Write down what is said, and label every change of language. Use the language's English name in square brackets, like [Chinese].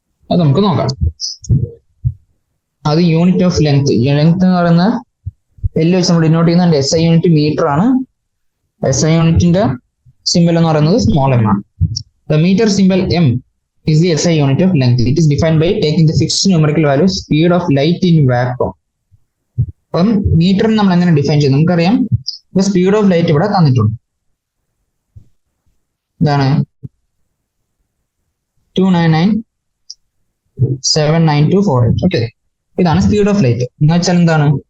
[Malayalam] അത് നമുക്ക് നോക്കാം. അത് യൂണിറ്റ് ഓഫ് ലെങ്ത്. ലെങ്ത് എന്ന് പറയുന്ന L വെച്ച് നമ്മൾ ഡിനോട്ട് ചെയ്യുന്ന SI യൂണിറ്റ് മീറ്റർ ആണ്. SI യൂണിറ്റിന്റെ സിമ്പിൾ എന്ന് പറയുന്നത് സ്മോൾ m ആണ്. [English] The meter symbol M is the SI unit of length. It is defined by taking the fixed numerical value speed of light in vacuum. [Malayalam] അപ്പം മീറ്ററിന് നമ്മൾ എങ്ങനെ define ചെയ്യും? നമുക്കറിയാം സ്പീഡ് ഓഫ് ലൈറ്റ് ഇവിടെ തന്നിട്ടുണ്ട്. ഇതാണ് 299.79248. ഓക്കെ, ഇതാണ് സ്പീഡ് ഓഫ് ലൈറ്റ്. എന്ന് വെച്ചാൽ എന്താണ്?